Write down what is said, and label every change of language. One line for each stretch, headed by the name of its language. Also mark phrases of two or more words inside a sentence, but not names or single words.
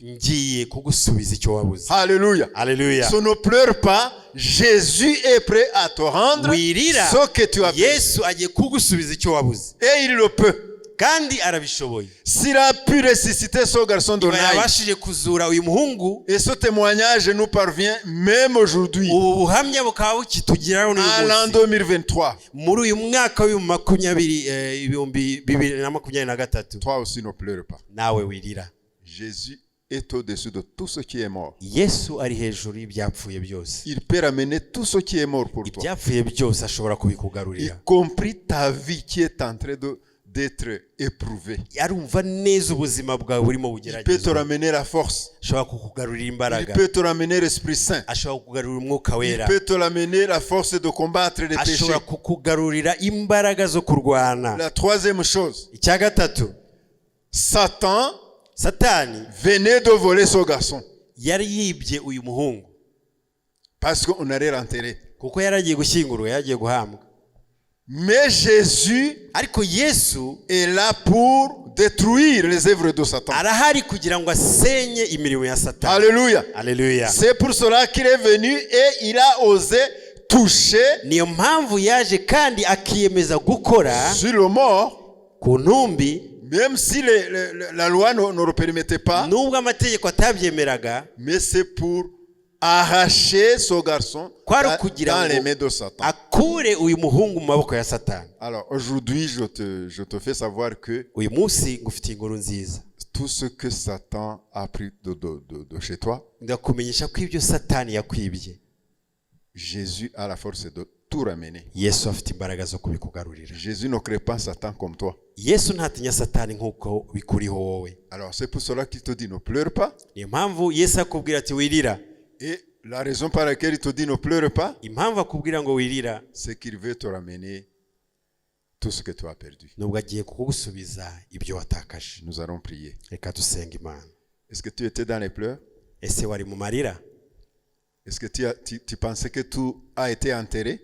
Kinyarwanda: ngiye kugusubiza icyo wabuze.
French: Alléluia.
Kinyarwanda: Haleluya.
French: So ne pleure pas, Jésus est prêt à te rendre
Kinyarwanda: Wirira,
French: ce que tu as perdu.
Kinyarwanda: Yesu agiye kugusubiza icyo wabuze,
French: Et il le peut.
Kinyarwanda: kandi arabishoboye.
French: S'il a pu ressusciter ce garçon de Naï,
Kinyarwanda: yabashije kuzura uyu muhungu,
French: et ce témoignage nous parvient même aujourd'hui,
Kinyarwanda: ubu buhamya bukaba bukitugeraho n'uyu
French: en l'an
Kinyarwanda: munsi,
French: 2023.
Kinyarwanda: muri uyu mwaka ibihumbi 2023.
French: Toi aussi ne pleure pas.
Kinyarwanda: Nawe wirira.
French: Jésus est au-dessus de tout ce qui est mort.
Kinyarwanda: Yesu ari hejuru y'ibyapfuye byose.
French: Il peut ramener tout ce qui est mort pour toi,
Kinyarwanda: Ibyapfuye byose ashobora
French: y
Kinyarwanda: kubikugarurira.
French: compris ta vie qui est en train d'être éprouvée.
Kinyarwanda: Arumva neza ubuzima bwawe burimo
French: Il peut te
Kinyarwanda: bugeragezwa.
French: ramener la force.
Kinyarwanda: Ashobora kukugarurira
French: Il
Kinyarwanda: imbaraga,
French: peut te ramener l'Esprit Saint.
Kinyarwanda: ashobora kukugarurira umwuka
French: Il
Kinyarwanda: wera,
French: peut te ramener la force de combattre les péchés.
Kinyarwanda: ashobora kukugarurira imbaraga zo kurwana.
French: La troisième chose,
Kinyarwanda: Icya gatatu,
French: Satan
Kinyarwanda: Satani
French: venait de voler ce garçon
Kinyarwanda: yari yibye uyu muhungu
French: parce qu'on allait l'enterrer.
Kinyarwanda: kuko yari agiye gushyingurwa, yari agiye guhambwa.
French: Mais Jésus
Kinyarwanda: Ariko Yesu
French: est là pour détruire les œuvres de Satan.
Kinyarwanda: arahari kugira ngo asenye imirimo ya Satani.
French: Alléluia.
Kinyarwanda: Haleluya.
French: C'est pour cela qu'il est venu et il a osé toucher
Kinyarwanda: Niyo mpamvu yaje kandi akiyemeza gukora
French: sur le mort,
Kinyarwanda: ku ntumbi,
French: même si la loi ne le permettait pas,
Kinyarwanda: nubwo amategeko atabyemeraga,
French: mais c'est pour arracher ce garçon
Kinyarwanda: kwari ukugira
French: dans les
Kinyarwanda: ngo
French: mains de Satan.
Kinyarwanda: akure uyu muhungu mu maboko ya Satani.
French: Alors aujourd'hui, je te fais savoir que
Kinyarwanda: Uyu munsi ngufitiye inkuru nziza,
French: tout ce que Satan a pris de chez toi,
Kinyarwanda: ndakumenyesha ko ibyo Satani yakwibye,
French: Jésus a la force de tout ramener.
Kinyarwanda: Yesu afite imbaraga zo kubikugarurira.
French: Jésus ne crée pas Satan comme toi.
Kinyarwanda: Yesu ntatinya Satani nk'uko bikuriho wowe.
French: Alors c'est pour cela qu'il te dit ne pleure pas.
Kinyarwanda: Niyo mpamvu Yesu akubwira ati wirira.
French: Et la raison par laquelle il te dit ne pleure pas,
Kinyarwanda: Impamvu akubwira ngo wirira,
French: c'est qu'il veut te ramener tout ce que tu as perdu.
Kinyarwanda: nubwo agiye kugusubiza ibyo watakaje.
French: Nous allons prier.
Kinyarwanda: Reka dusenga Imana.
French: Est-ce que tu étais dans les pleurs?
Kinyarwanda: Ese wari mu marira?
French: Est-ce que tu pensais que tout a été enterré?